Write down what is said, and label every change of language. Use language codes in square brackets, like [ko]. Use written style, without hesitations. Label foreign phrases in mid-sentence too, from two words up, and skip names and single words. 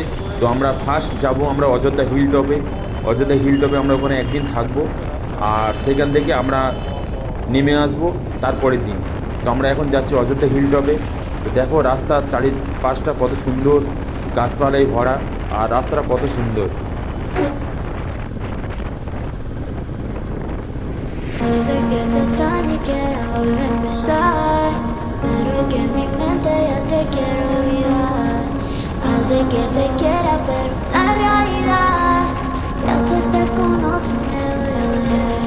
[bn] তো আমরা ফার্স্ট যাব আমরা অযোধ্যা [en] hill top-e. [bn] অযোধ্যা [en] hill top-e [bn] আমরা ওখানে একদিন থাকবো, আর সেখান থেকে আমরা নেমে আসবো তারপরের দিন। তো আমরা এখন যাচ্ছি অযোধ্যা [en] hill top-e. [bn] তো দেখো রাস্তার চারিপাশটা কত সুন্দর, গাছপালায় ভরা, আর রাস্তাটা কত সুন্দর। [es] Pero es que en mi mente ya te quiero olvidar. Hace que te quiera, pero la realidad ya tú estás con otro y me duele.